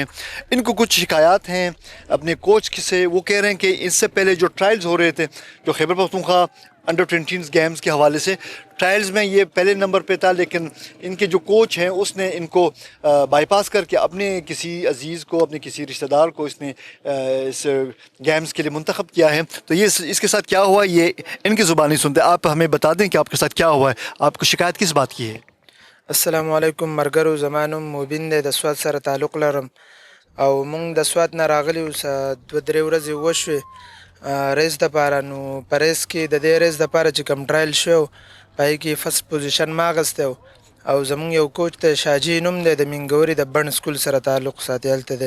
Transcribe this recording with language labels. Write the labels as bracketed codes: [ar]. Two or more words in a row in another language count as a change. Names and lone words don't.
[ur] ان کو کچھ شکایت ہیں اپنے کوچ سے۔ وہ کہہ رہے ہیں کہ اس سے پہلے جو ٹرائلز ہو رہے تھے، جو خیبر پختونخوا انڈر 20 گیمز کے حوالے سے ٹرائلز میں یہ پہلے نمبر پہ تھا، لیکن ان کے جو کوچ ہیں اس نے ان کو بائی پاس کر کے اپنے کسی عزیز کو، اپنے کسی رشتہ دار کو اس نے اس گیمز کے لیے منتخب کیا ہے. تو یہ اس کے ساتھ کیا ہوا یہ ان کی زبانی سنتے۔ آپ ہمیں بتا دیں کہ آپ کے ساتھ کیا ہوا ہے، آپ کو شکایت کس بات کی ہے? [ar] السلام علیکم. [ps] ملګرو زما نوم مبین دی د سواد سره تعلق لرم او مونږ د سواد نه راغلي اوس 2-3 ورځې وشوې ریس دپاره. نو په ریس کې د دې ریس دپاره چې کوم ټرایل شوی په هغې کې فرست پوزیشن ما اخیستی و او زمونږ یو کوچ دی شاجي نوم دی، د مینګوري د بڼ سکول سره تعلق ساتي، هلته دی.